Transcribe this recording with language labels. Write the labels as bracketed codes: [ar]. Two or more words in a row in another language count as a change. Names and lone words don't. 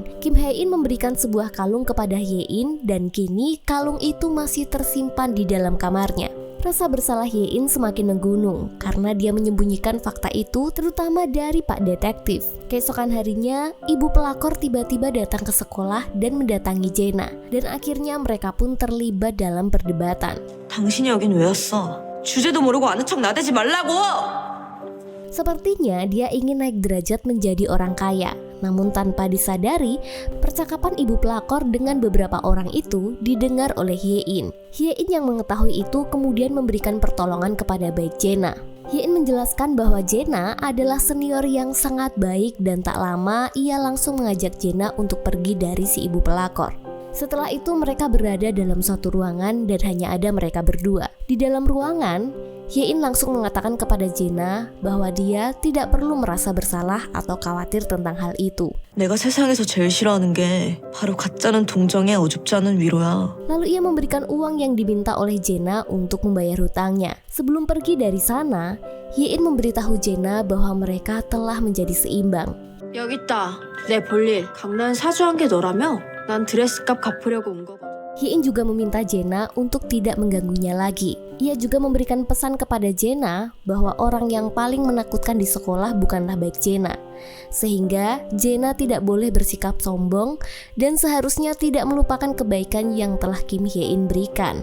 [id] Kim Hae-in memberikan sebuah kalung kepada Hye-in dan kini kalung itu masih tersimpan di dalam kamarnya. Rasa bersalah Hye-in semakin menggunung karena dia menyembunyikan fakta itu terutama dari Pak Detektif. Keesokan harinya, ibu pelakor tiba-tiba datang ke sekolah dan mendatangi Jae-na. Dan akhirnya mereka pun terlibat dalam perdebatan. [ko] 당신이 여긴 왜 왔어? 주제도 모르고 아는 척 나대지 말라고! [id] Sepertinya dia ingin naik derajat menjadi orang kaya. Namun tanpa disadari, percakapan ibu pelakor dengan beberapa orang itu didengar oleh Hye-in. Hye-in yang mengetahui itu kemudian memberikan pertolongan kepada baik Jae-na. Hye-in menjelaskan bahwa Jae-na adalah senior yang sangat baik dan tak lama ia langsung mengajak Jae-na untuk pergi dari si ibu pelakor. Setelah itu mereka berada dalam suatu ruangan dan hanya ada mereka berdua. Di dalam ruangan, Hye-in langsung mengatakan kepada Jae-na bahwa dia tidak perlu merasa bersalah atau khawatir tentang hal itu. [ko] 내가 세상에서 제일 싫어하는 게 바로 가짜는 동정에 어줍지 않은 위로야. [id] Lalu ia memberikan uang yang diminta oleh Jae-na untuk membayar hutangnya. Sebelum pergi dari sana, Hye-in memberitahu Jae-na bahwa mereka telah menjadi seimbang. [ko] 여기 있다. 내 볼일. 강남 사주한 게 너라며? 난 드레스값 갚으려고 온 거거든. [id] Hye-in juga meminta Jae-na untuk tidak mengganggunya lagi. Ia juga memberikan pesan kepada Jae-na bahwa orang yang paling menakutkan di sekolah bukanlah baik Jae-na. Sehingga Jae-na tidak boleh bersikap sombong dan seharusnya tidak melupakan kebaikan yang telah Kim Hye-in berikan.